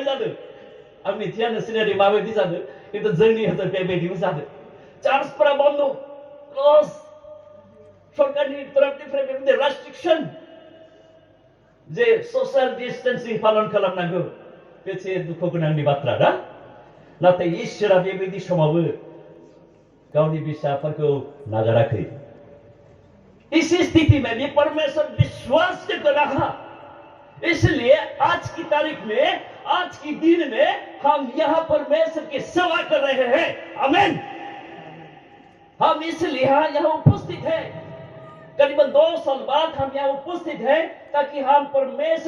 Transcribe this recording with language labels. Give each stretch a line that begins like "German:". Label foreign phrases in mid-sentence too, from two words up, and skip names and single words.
Bodo: जादों आं मिथिया नोंसोरनि माबायदि जादों खिन्थु जोंनि हजों बेबायदिबो जादों चार्चफोरा बन्द क्लज सरकारनि तरफनिफ्राय बेबायदि रेस्ट्रिक्सन जे
English: social distancing
Bodo: पालन खालामनांगौ बेसे दुखु गोनांनि बाथ्रा ना नाथाय इसोरा बेबायदि समावबो गावनि फिसाफोरखौ नागाराखै
Hindi: इस स्थिति में भी परमेश्वर विश्वास कर रहा इसलिए आज की तारीख में आज की दिन में हम यहाँ परमेश्वर की सेवा कर रहे हैं आमीन हम इसलिए यहाँ उपस्थित हैं करीबन 2 साल बाद हम यहाँ उपस्थित हैं ताकि हम परमेश्वर